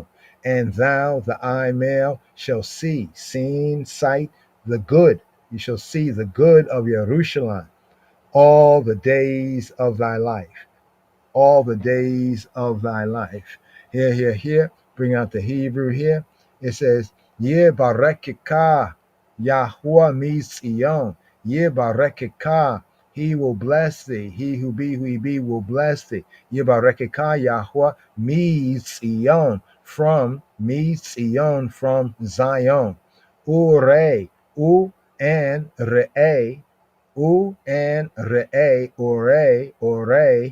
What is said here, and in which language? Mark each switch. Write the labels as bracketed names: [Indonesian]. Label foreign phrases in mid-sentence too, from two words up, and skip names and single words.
[English] And thou, the eye male, shall see, sight, the good. You shall see the good of Jerusalem all the days of thy life. All the days of thy life. Here. Bring out the Hebrew here. It says, [Hebrew] יברכך יהוה מציון. יברכך. [English] He will bless thee. He who he be will bless thee. [Hebrew] יברכך יהוה מציון. [English] From Zion. [Hebrew] Ure. U and re'e. U and re'e. Ore.